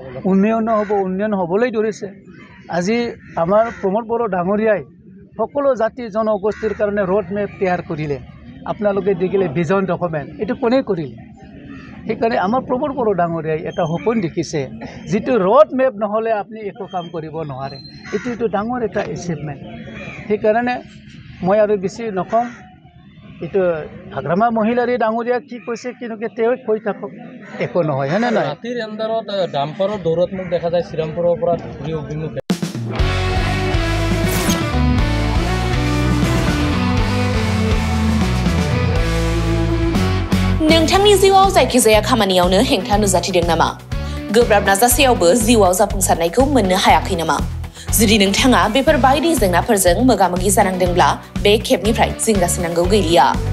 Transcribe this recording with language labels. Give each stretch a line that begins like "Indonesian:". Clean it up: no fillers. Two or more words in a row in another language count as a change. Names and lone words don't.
Assamese: উন্নয়ন হ'বলৈ ধৰিছে আজি আমাৰ প্ৰমোদ বড়ো ডাঙৰীয়াই সকলো জাতি জনগোষ্ঠীৰ কাৰণে
English: road map
Assamese: তৈয়াৰ কৰিলে আপোনালোকে দেখিলে
English: vision document
Assamese: এইটো কোনে কৰিলে সেইকাৰণে আমাৰ প্ৰমোদ বড়ো ডাঙৰীয়াই এটা সপোন দেখিছে যিটো
English: road map
Assamese: নহ'লে আপুনি একো কাম কৰিব নোৱাৰে এইটো ডাঙৰ এটা এচিভমেণ্ট সেইকাৰণে মই আৰু বেছি নকওঁ এইটো হাগ্ৰামা মহিলাৰী ডাঙৰীয়া কি কৈছে কিন্তু তেওঁ কৈ থাকক একো নহয় হয়নে নহয় ৰাতিৰ এন্ধাৰত ডাম্পাৰৰ দৌৰত মোক দেখা যায় শ্ৰীৰামপুৰৰ পৰা ধুবুৰী অভিমুখে
Bodo: नोंथांनि जिउआव जायखिजाया खामानियावनो हेंथा नुजाथिदों नामा गोब्राब नाजासेयावबो जिउआव जाफुंसारनायखौ मोननो हायाखै नामा जुदि नोंथाङा बेफोर बायदि जेंनाफोरजों मोगा-मोगि जानांदोंब्ला बे खेबनिफ्राय जिंगासिनांगौ गैलिया